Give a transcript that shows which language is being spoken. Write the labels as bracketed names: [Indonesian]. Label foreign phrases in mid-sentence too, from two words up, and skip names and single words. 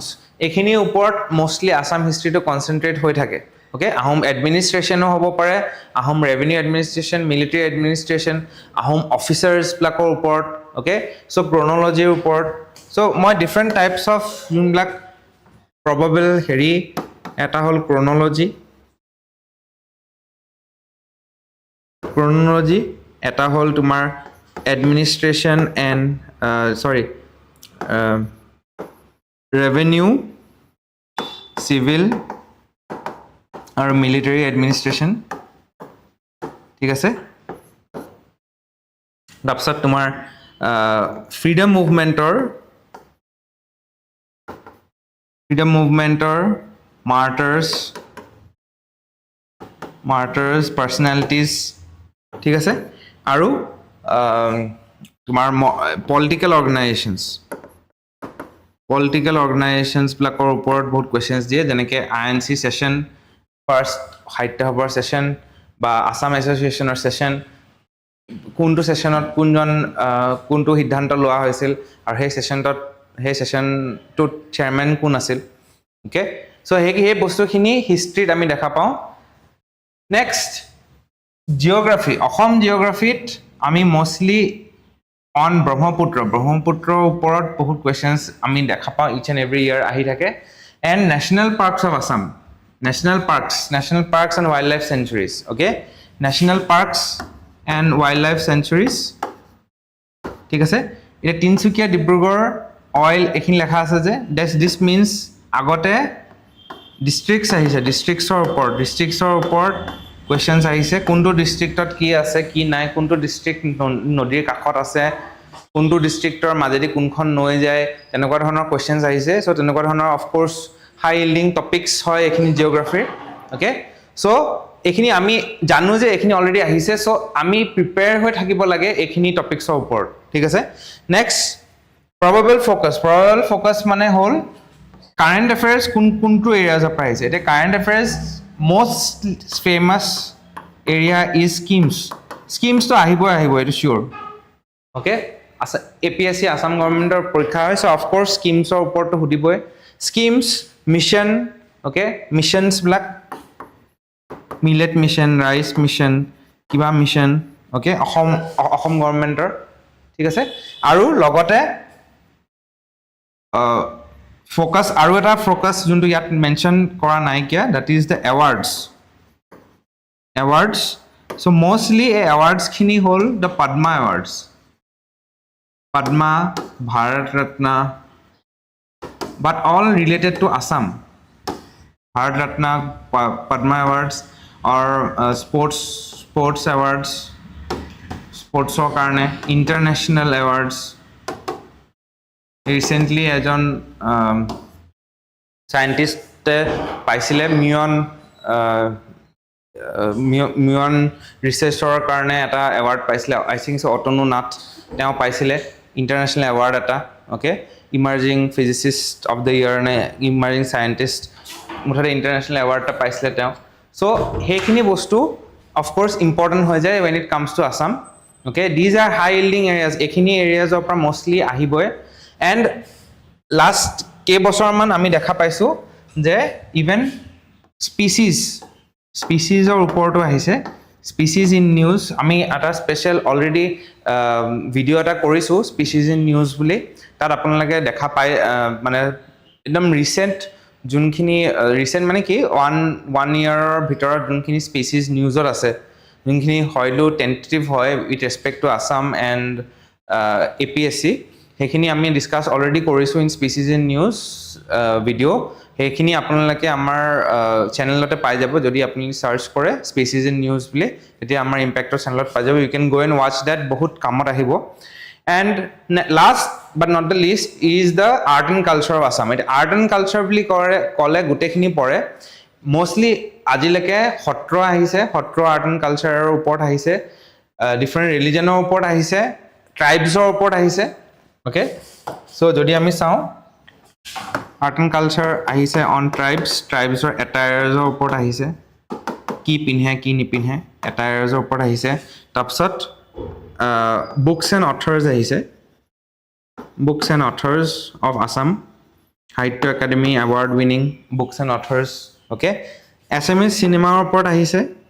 [Assamese] এখিনি ওপৰত [English] mostly Assam historyটো concentrate [Assamese] হৈ থাকে ওকে আহোম এডমিনিষ্ট্ৰেচনো হ'ব পাৰে আহোম [English] revenue administration military administration Ahom officers [Assamese] ব্লাকৰ ওপৰত [English] okay so [Assamese] ক্ৰনলজিৰ ওপৰত সো মই [English] different types of [Assamese] যোনবিলাক প্ৰবাবল হেৰি এটা হল ক্ৰনলজি এটা হল তোমাৰ [English] administration and revenue civil [Assamese] আৰু [English] military administration [Assamese] ঠিক আছে তাৰপিছত তোমাৰ [English] freedom movementৰ martyrs personalities [Assamese] ঠিক আছে আৰু তোমাৰ [English] political organizations [Assamese] ব্লাকৰ ওপৰত বহুত কোৱেশ্চনছ দিয়ে যেনেকৈ [English] INC session first [Assamese] সাহিত্য সভাৰ সেশন বা আসাম এছ'চিয়েশ্যনৰ সেশন কোনটো সেশনত কোনটো সিদ্ধান্ত লোৱা হৈছিল আৰু সেই সেশনটোত চেয়াৰমেন কোন আছিল [English] okay so [Assamese] সেই বস্তুখিনি হিষ্ট্ৰীত আমি দেখা পাওঁ [English] next geography [Assamese] অসম জিওগ্ৰাফিত আমি [English] mostly on [Assamese] ব্ৰহ্মপুত্ৰৰ ওপৰত বহুত কোৱেশ্চনছ আমি দেখা পাওঁ [English] each and every year [Assamese] আহি থাকে [English] and national parks of Assam national parks and wildlife sanctuaries [Assamese] okay national parks and wildlife sanctuaries ঠিক আছে এটা তিনসুকিয়া ডিব্ৰুগড় অইল এখিনি লেখা আছে যে [English] this means [Assamese] আগতে ডিস্ট্ৰিক্টছ আহিছে ডিস্ট্ৰিক্টছৰ ওপৰত কোৱেশ্চনছ আহিছে কোনটো ডিস্ট্ৰিক্টত কি আছে কি নাই কোনটো ডিস্ট্ৰিক্ট নদীৰ কাষত আছে কোনটো ডিস্ট্ৰিক্টৰ মাজেদি কোনখন নৈ যায় তেনেকুৱা ধৰণৰ কোৱেশ্চনছ আহিছে সো তেনেকুৱা ধৰণৰ [English] of course high yielding topics [Assamese] হয় এখিনি জিওগ্ৰাফি [English] okay so [Assamese] এখিনি আমি জানো যে এখিনি অলৰেডি আহিছে সো আমি প্ৰিপেয়াৰ হৈ থাকিব লাগে এখিনি টপিকসৰ ওপৰত ঠিক আছে [English] next probable focus [Assamese] মানে হল [English] current affairs [Assamese] কোনটো এৰিয়াজৰ পৰা আহিছে এটা [English] current affairs most famous area is schemes to [Assamese] আহিব এটো [English] sure okay APSC Assam governmentor [Assamese] পৰীক্ষা হয় [English] so of course schemes [Assamese] ৰ ওপৰতো হুদিবই [English] schemes mission okay missions black millet mission rice mission [Assamese] কিবা [English] mission okay [Assamese] অসম governmentor ঠিক আছে আৰু লগতে [English] focus [Assamese] আৰু এটা [English] focus [Assamese] যোনটো ইয়াত মেনশন কৰা নাই কিয়া [English] that is the awards so mostly awards [Assamese] খিনি হল [English] the Padma awards Padma Bharat Ratna but all related to Assam Bharat Ratna Padma awards or sports awards sports [Assamese] ৰ কাৰণে [English] international awards [Assamese] recently এজন scientist পাইছিলে মিয়ন ৰিসাৰ্চৰ কাৰণে এটা এৱাৰ্ড পাইছিলে [English] I think so [Assamese] অটনো নাথ তেওঁ পাইছিলে [English] international award [Assamese] এটা [English] okay emerging physicist of the year [Assamese] নে [English] emerging scientist [Assamese] মুঠতে [English] international awardটা [Assamese] পাইছিলে তেওঁ সো হেখিনি বস্তু [English] of course important [Assamese] হৈ যায় [English] when it comes to Assam okay these are high yielding areas [Assamese] এখিনি [English] areas of mostly [Assamese] আহিবই [English] and last [Assamese] কে বছৰমান আমি দেখা পাইছো যে [English] even species speciesৰ [Assamese] ওপৰতো আহিছে [English] species in news [Assamese] আমি এটা [English] special already [Assamese] ভিডিও এটা কৰিছো [English] species in news [Assamese] বুলি তাত আপোনালোকে দেখা পায় মানে একদম ৰিসেন্ট যোনখিনি ৰিসেন্ট মানে কি [English] one yearৰ [Assamese] ভিতৰত যোনখিনি স্পিচিজ নিউজত আছে যোনখিনি হয়তো টেন্টেটিভ হয় [English] with respect to Assam and APSC [Assamese] সেইখিনি আমি ডিসকাস অলৰেডি কৰিছো [English] in species in news video [Assamese] সেইখিনি আপোনালোকে আমাৰ চেনেলতে পাই যাব যদি আপুনি সাৰ্চ কৰে [English] species in news [Assamese] বুলি তেতিয়া আমাৰ ইম্প্যাক্টৰ চেনেলত পাই যাব [English] you can go and watch that [Assamese] বহুত কামত আহিব [English] and last but not the least is the art and culture of Assam এটা art and culture [Assamese] বুলি ক'লে গোটেইখিনি পৰে মোষ্টলি আজিলৈকে সত্ৰ আহিছে সত্ৰ [English] art and cultureৰ [Assamese] ওপৰত আহিছে [English] different religionৰ [Assamese] ওপৰত আহিছে ট্ৰাইবছৰ ওপৰত আহিছে [English] okay so [Assamese] যদি আমি চাওঁ [English] art and culture [Assamese] আহিছে [English] on tribesৰ [Assamese] এটায়াৰ্ছৰ ওপৰত আহিছে কি পিন্ধে কি নিপিন্ধে এটায়াৰ্ছৰ ওপৰত আহিছে তাৰপিছত [English] books and authors [Assamese] আহিছে [English] books and authors of Assam Sahitya Academy award winning books and authors okay Assamese cinemaৰ [Assamese] ওপৰত আহিছে